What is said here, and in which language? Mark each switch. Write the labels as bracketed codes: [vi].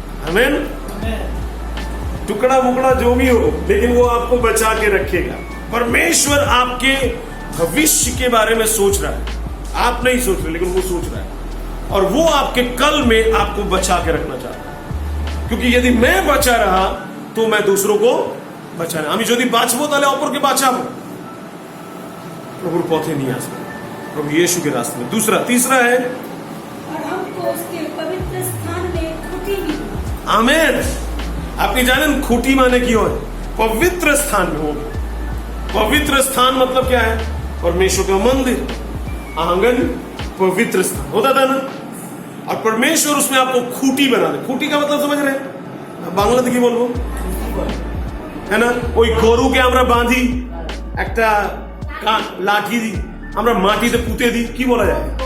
[hi] आमीन। टुकड़ा मुकड़ा जो भी हो, लेकिन वो आपको बचा के रखेगा। परमेश्वर आपके भविष्य के बारे में सोच रहा है, आप नहीं सोच रहे लेकिन वो सोच रहा है, और वो आपके कल में आपको बचा के रखना चाहता है। क्योंकि यदि मैं बचा रहा तो मैं दूसरों को [bn] বাঁচানো। আমি যদি বাঁচবো তাহলে অপরকে বাঁচাবো, প্রভুর পথে নিয়ে আসবো, [hi] प्रभु यीशु के रास्ते में। दूसरा, तीसरा है और हमको उसके पवित्र स्थान में खूंटी भी। [bn] आमेन। আপনি জানেন খুঁটি মানে কি হয়? [hi] पवित्र स्थान में हो। पवित्र स्थान मतलब क्या है? परमेश्वर का मंदिर, आंगन पवित्र स्थान होता था ना, और परमेश्वर उसमें आपको खूंटी बना दे। खूंटी का मतलब समझ रहे हैं? [bn] বাংলাতে কি বলবো, [hi] है ना? [bn] ওই গরুকে আমরা বাঁধি, একটা লাঠি দিই, আমরা মাটিতে পুঁতে দিই, কি বলা যায়?